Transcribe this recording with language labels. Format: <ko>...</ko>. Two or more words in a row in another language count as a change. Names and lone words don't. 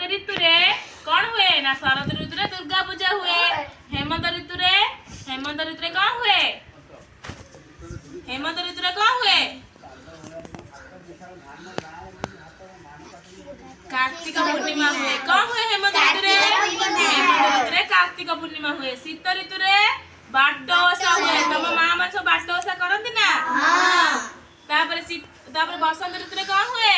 <or>କଣ ହୁଏ ନା ଶରତ ଋତୁରେ ଦୁର୍ଗା ପୂଜା ହୁଏ। ହେମନ୍ତ ଋତୁରେ କଣ କଣ ହୁଏ? ହେମନ୍ତ ଋତୁରେ କଣ ହୁଏ? କାର୍ତ୍ତିକ ପୂର୍ଣ୍ଣିମା ହୁଏ। କଣ ହୁଏ ହେମନ୍ତ ଋତୁ ରେ? ହେମନ୍ତ ଋତୁ ରେ କାର୍ତ୍ତିକ ପୂର୍ଣ୍ଣିମା ହୁଏ। ଶୀତ ଋତୁ ରେ ବାଟ ଓଷା ହୁଏ। ତମ ମା ମାନ ସବୁ ବାଟ ଓଷା କରନ୍ତି ନା? ହଁ। ତାପରେ ବସନ୍ତ ଋତୁ ରେ କଣ ହୁଏ?</or>